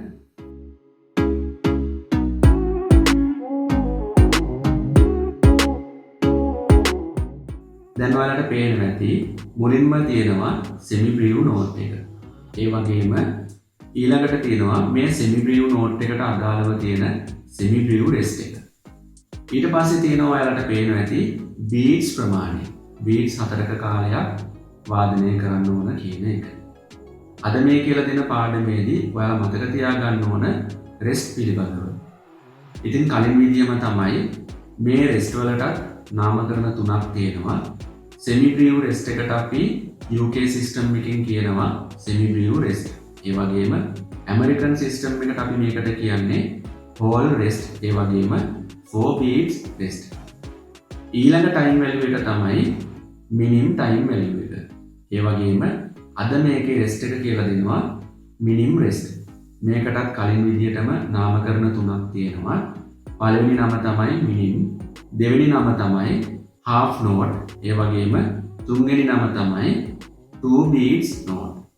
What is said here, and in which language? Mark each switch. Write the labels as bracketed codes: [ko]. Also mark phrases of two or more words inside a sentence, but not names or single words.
[si] දැන් ඔයාලට පේනවා ඇති මුලින්ම තියෙනවා [en] semi brief note [si] එක. ඒ වගේම ඊළඟට තියෙනවා මේ [en] semi brief note [si] එකට අදාළව තියෙන [en] semi brief rest [si] එක. ඊට පස්සේ තියෙනවා ඔයාලට පේනවා ඇති beats ප්‍රමාණය. beats 4ක කාලයක් වාදනය කරන්න ඕන කියන එක. අද මේ කියලා දෙන පාඩමේදී ඔයාලා මතක තියාගන්න ඕන rest පිළිබඳව. ඉතින් කලින් විදියම තමයි මේ rest වලට නාමකරණ තුනක් තියෙනවා. [en] semi brief rest [si] එකට අපි [en] UK system [si] එකකින් කියනවා [en] semi brief rest. [si] ඒ වගේම [en] American system [si] එකට අපි මේකට කියන්නේ [en] whole rest. [si] ඒ වගේම [en] 4 beats rest. [si] ඊළඟ [en] time value [si] එක තමයි [en] minim time value [si] එක. ඒ වගේම අද මේකේ rest එක කියලා දෙනවා [en] minim rest. [si] මේකටත් කලින් විදිහටම නාමකරණ තුනක් තියෙනවා. පළවෙනි නම තමයි minim, දෙවෙනි නම තමයි [en] half note, [si] ඒ වගේම තුන්වෙනි නම තමයි [en] 2 beats note.